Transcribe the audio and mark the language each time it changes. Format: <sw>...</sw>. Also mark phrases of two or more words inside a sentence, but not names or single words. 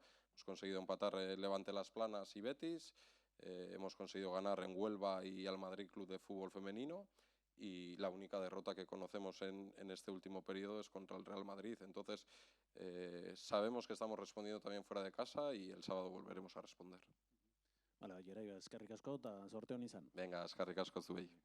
<es>Hemos conseguido empatar Levante Las Planas y Betis, hemos conseguido ganar en Huelva y al Madrid Club de Fútbol Femenino y la única derrota que conocemos en este último periodo es contra el Real Madrid. Entonces sabemos que estamos respondiendo también fuera de casa y el sábado volveremos a responder.</es> <eu>Hala, Gerai, eskerrik asko eta sorte hon izan. Venga, eskerrik asko zuei.</eu>